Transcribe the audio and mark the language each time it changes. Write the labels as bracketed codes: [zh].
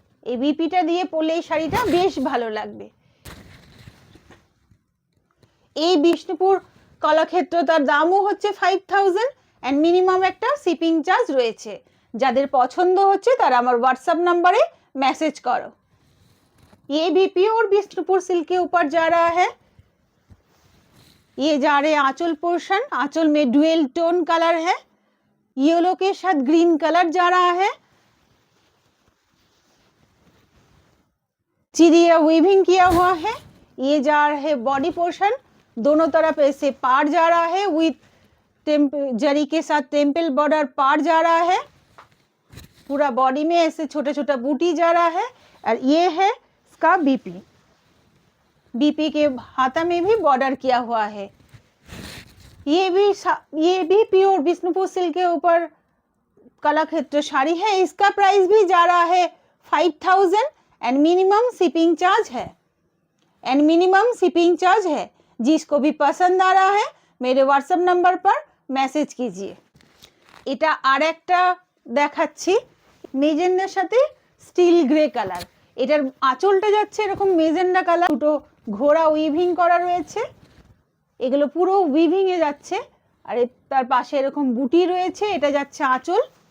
[bn] এই বিপিটা দিয়ে পরলে এই শাড়িটা বেশ ভালো লাগবে। এই বিষ্ণুপুর কলাক্ষেত্র তার দামও হচ্ছে 5000 এন্ড মিনিমাম একটা শিপিং চার্জ রয়েছে। যাদের পছন্দ হচ্ছে তারা আমার [hi] व्हाट्सएप नंबर मैसेज करो। ये भी प्योर बिष्णुपुर सिल्क के ऊपर जा रहा है। ये जा रहे आंचल पोर्शन, आंचल में डुअल टोन कलर है, येलो के साथ ग्रीन कलर जा रहा है। चिड़िया वीविंग किया हुआ है। ये जा रहा है बॉडी पोर्शन, दोनों तरफ ऐसे पार जा रहा है विथ जरी के साथ टेम्पल बॉर्डर पार जा रहा है। पूरा बॉडी में ऐसे छोटा छोटा बूटी जा रहा है। और ये है इसका बीपी। बीपी के हाथा में भी बॉर्डर किया हुआ है। ये भी प्योर बिष्णुपुर सिल्क के ऊपर कलाक्षेत्र साड़ी है। इसका प्राइस भी जा रहा है 5000 एंड मिनिमम शिपिंग चार्ज है। जिसको भी पसंद आ रहा है मेरे व्हाट्सएप नंबर पर मैसेज कीजिए। [bn] এটা আরেকটা দেখাচ্ছি মেজেন্ডার সাথে স্টিল গ্রে কালার। এটার আঁচলটা যাচ্ছে এরকম মেজেন্ডা কালার, দুটো ঘোড়া উইভিং করা রয়েছে। এগুলো পুরো উইভিং এ যাচ্ছে। আর তার পাশে এরকম বুটি রয়েছে। এটা যাচ্ছে আঁচল।